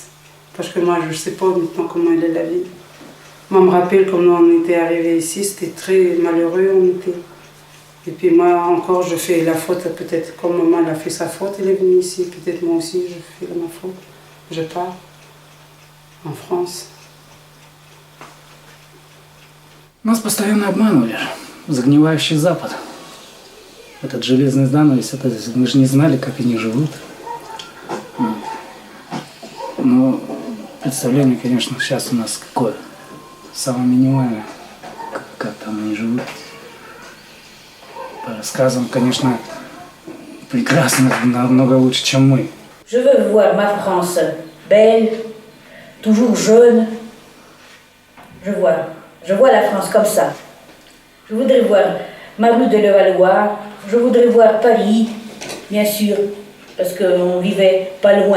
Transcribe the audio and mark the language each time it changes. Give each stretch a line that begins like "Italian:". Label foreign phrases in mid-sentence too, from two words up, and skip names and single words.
French: Parce que moi, je ne sais pas maintenant comment elle est la vie. Moi, je me rappelle quand on était arrivés ici, c'était très malheureux. Et puis moi, encore, je fais la faute, peut-être comme maman elle a fait sa faute, elle est venue ici. Peut-être moi aussi, je fais ma faute. Je pars en France.
Russian: Нас постоянно обманывали. Загнивающий Запад. Этот железный занавес, мы же не знали, как они живут. Но представление, конечно, сейчас у нас какое? Самое минимальное, как там они живут. По рассказам, конечно, прекрасно, намного лучше, чем мы.
French: Je veux voir ma France belle, toujours jeune. Je vois la France comme ça. Je voudrais voir ma rue de Levallois, je voudrais voir Paris, bien sûr, parce qu'on vivait pas loin.